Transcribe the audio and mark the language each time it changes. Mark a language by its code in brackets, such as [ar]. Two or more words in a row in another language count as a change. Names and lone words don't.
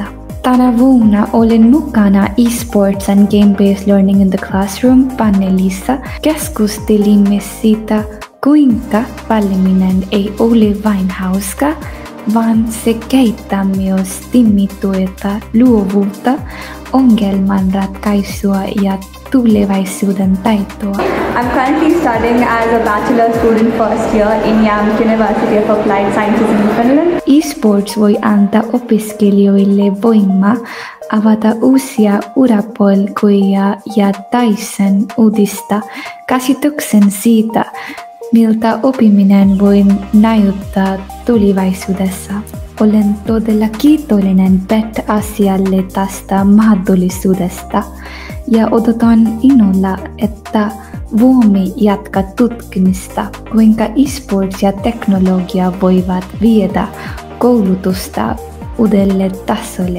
[fi] Tänä vuonna olen mukana eSports and Game-Based Learning in the Classroom -paneelissa. Keskustelimme siitä, kuinka valminen ei ole vain hauska, vaan se kehittää myös tiimityötä, luovuutta, ongelmanratkaisua ja tulevaisuuden taitoa. [en] I'm currently studying as a bachelor student first year in JAMK University of Applied Sciences in Finland. [fi] eSports voi antaa opiskelijoille voimaa avata uusia urapolkuja ja täysin uudistaa käsityksen siitä, miltä oppiminen voi näyttää tulevaisuudessa. Olen todella kiitollinen PET-asialle tästä mahdollisuudesta ja odotan innolla, että voimme jatkaa tutkimista, kuinka eSports ja teknologia voivat viedä koulutusta uudelle tasolle.